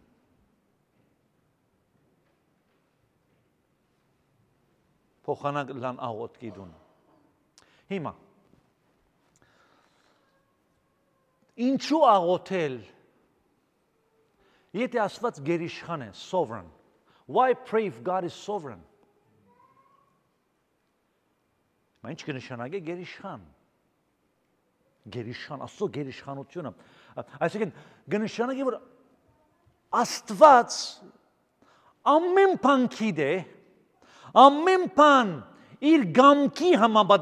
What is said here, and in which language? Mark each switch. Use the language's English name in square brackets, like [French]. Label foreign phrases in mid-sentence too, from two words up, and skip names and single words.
[Armenian] Փոխանակ լան աղոթքի դուն։ Հիմա ինչու աղոթել, եթե Աստված գերիշխան է, [English] sovereign. Why pray if God is sovereign? [Armenian] Ինչ կնշանակե գերիշխան։ Գերիշխան, Աստծո գերիշխանությունը։ Այսինքն կնշանակե, որ Աստված ամեն բան գիտե, ամեն բան իր գամքի համապատասխան